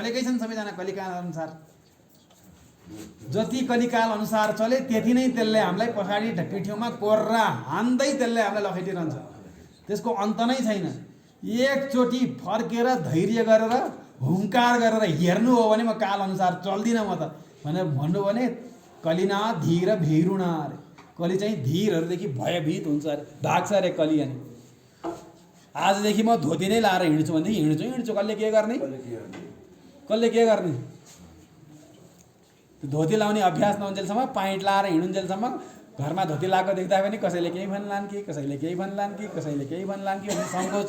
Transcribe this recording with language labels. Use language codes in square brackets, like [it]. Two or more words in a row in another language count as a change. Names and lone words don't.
[ne] चलेकै छन् सबैजना कलिकालअनुसार। जति कलिकाल अनुसार चले त्यति नै त्यसले हामीलाई पछाडि पिठ्यौँमा कोर्रा हान्दै त्यसले हामीलाई लखेटिरहन्छ। त्यसको अन्त नै छैन। एकचोटि फर्केर धैर्य गरेर हुङ्कार गरेर हेर्नु हो भने म काल अनुसार चल्दिनँ म त भनेर भन्नु भने कलिना धीर भैरुणा अरे। कलि चाहिँ धीरहरूदेखि भयभीत हुन्छ अरे, भाग्छ अरे कलि। अनि आजदेखि म धोती नै लाएर हिँड्छु भनेदेखि हिँड्छु। कसले के गर्ने? कसले के गर्ने? धोती लाउने अभ्यास नहुन्जेलसम्म, पाइन्ट लाएर हिँडुन्जेलसम्म घरमा धोती लगाएको देख्दा पनि कसैले केही भन्लान् कि, कसैले केही भन्लान् कि, कसैले केही भन्लान् कि भन्ने सङ्कोच।